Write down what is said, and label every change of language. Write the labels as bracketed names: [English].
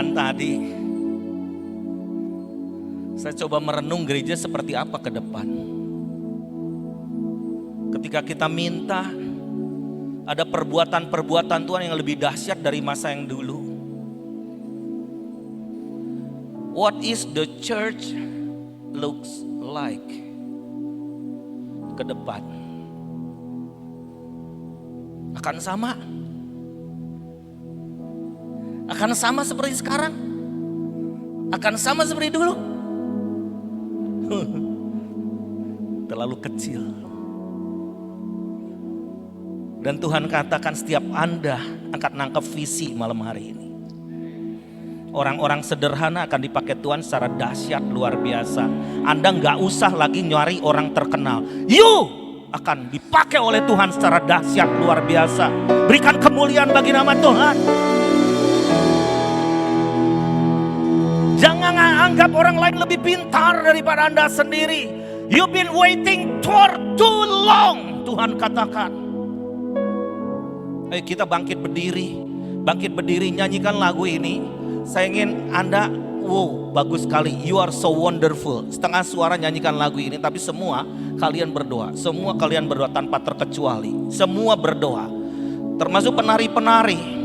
[Indonesian] tadi, saya coba merenung gereja seperti apa ke depan. Ketika kita minta, ada perbuatan-perbuatan Tuhan yang lebih dahsyat dari masa yang dulu. [English] What is the church looks like [Indonesian] ke depan? Akan sama? Akan sama seperti sekarang? Akan sama seperti dulu? Terlalu kecil. Dan Tuhan katakan setiap Anda akan nangkep visi malam hari ini. Orang-orang sederhana akan dipakai Tuhan secara dahsyat luar biasa. Anda gak usah lagi nyari orang terkenal. [English] You [Indonesian] akan dipakai oleh Tuhan secara dahsyat luar biasa. Berikan kemuliaan bagi nama Tuhan. Jangan anggap orang lain lebih pintar daripada Anda sendiri. [English] You've been waiting for too long, [Indonesian] Tuhan katakan. Ayo kita bangkit berdiri, nyanyikan lagu ini. Saya ingin Anda, wow bagus sekali, [English] you are so wonderful. [Indonesian] Setengah suara nyanyikan lagu ini, tapi semua kalian berdoa. Semua kalian berdoa tanpa terkecuali. Semua berdoa, termasuk penari-penari.